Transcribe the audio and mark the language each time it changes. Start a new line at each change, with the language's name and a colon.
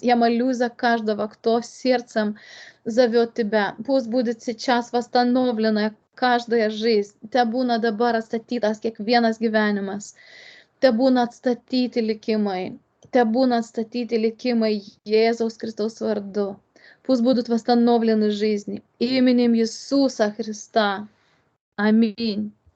Russian: Я молюсь за каждого, кто сердцем зовет Тебя. Пусть будет сейчас восстановлена каждая жизнь.
Lithuanian: Tebūna dabar atstatytas kiekvienas gyvenimas. Tebūna atstatyti likimai. Tebūna atstatyti likimai Jėzaus Kristaus vardu.
Russian: Пусть будут восстановлены жизни. Именем Иисуса Христа. Аминь.